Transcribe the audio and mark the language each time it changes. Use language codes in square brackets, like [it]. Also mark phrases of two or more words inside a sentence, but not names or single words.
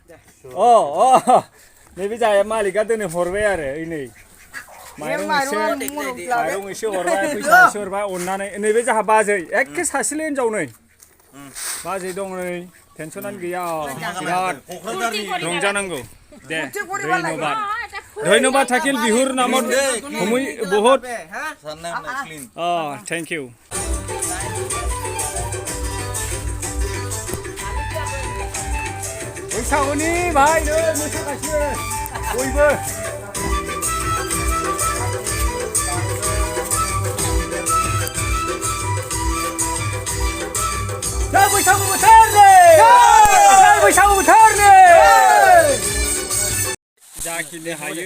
[brx] नैबे जाया मालिकआ दोनै हरबाय आरो ओइ नै माइरं एसे हरबाय फैसा एसे हरबाय अननानै नैबे जोंहा बाजै एखे सासेल' हिनजाव नै बाजै दं नै टेनसनानो गैया बिराद रंजानांगौ दे धन्यबाद [as] থাকিল বিহুৰ নামত বহুত [en] thank you [brx] बैसागुनि भाई नै मोसागासिनो बयबो बैसागु बोथोरनि बैसागु बोथोरनि जाखिनि हायो